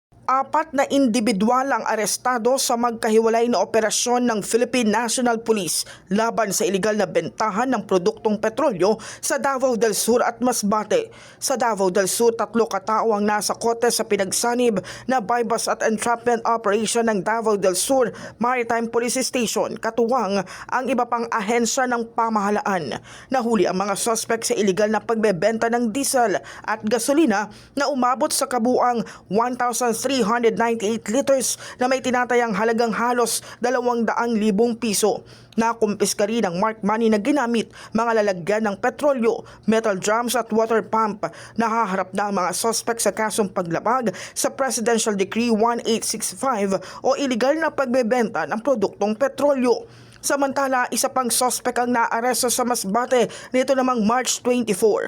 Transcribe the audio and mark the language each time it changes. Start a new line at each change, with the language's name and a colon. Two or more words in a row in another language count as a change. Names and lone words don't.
Filipino: Apat na individual ang arestado sa magkahiwalay na operasyon ng Philippine National Police laban sa iligal na bentahan ng produktong petrolyo sa Davao del Sur at Masbate. Sa Davao del Sur, 3 katao ang nasa kote sa pinagsanib na bypass at
English: entrapment operation
Filipino: ng Davao del Sur Maritime Police Station, katuwang ang iba pang ahensya ng pamahalaan. Nahuli ang mga suspect sa iligal na pagbebenta ng diesel at gasolina na umabot sa kabuang 1,398 liters na may tinatayang halagang halos 200,000 piso. Nakumpiska rin ang
English: marked money
Filipino: na ginamit, mga lalagyan ng petrolyo,
English: metal drums
Filipino: at
English: water pump.
Filipino: Nahaharap na ang mga suspect sa kasong paglabag sa Presidential Decree 1865 o iligal na pagbebenta ng produktong petrolyo. Samantala, isa pang sospek ang naaresto sa Masbate nito namang March 24.